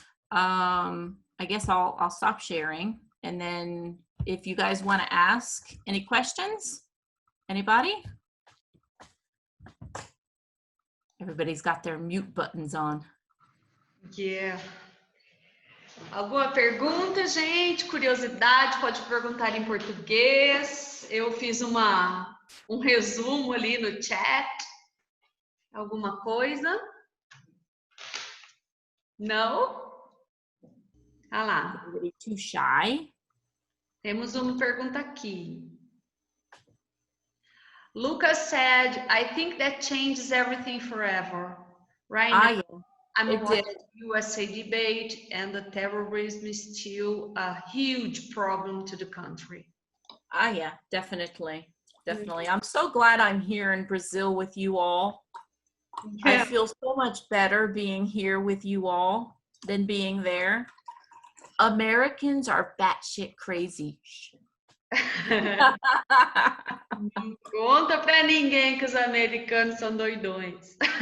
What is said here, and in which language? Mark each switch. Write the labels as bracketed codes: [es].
[en] I guess I'll stop sharing, and then if you guys want to ask any questions, anybody? Everybody's got their mute buttons on. Yeah. [pt] Alguma pergunta, gente? Curiosidade, pode perguntar em português. Eu fiz um resumo ali no chat. Alguma coisa? Não? Ah lá. [en] Everybody too shy? [pt] Temos uma pergunta aqui. [en] Lucas said, I think that changes everything forever. Right now, Yeah. I'm watching the USA debate, and the terrorism is still a huge problem to the country. Yeah, definitely. Definitely. I'm so glad I'm here in Brazil with you all. Yeah. I feel so much better being here with you all than being there. Americans are batshit crazy. [pt] Não conta pra ninguém que os americanos são doidões.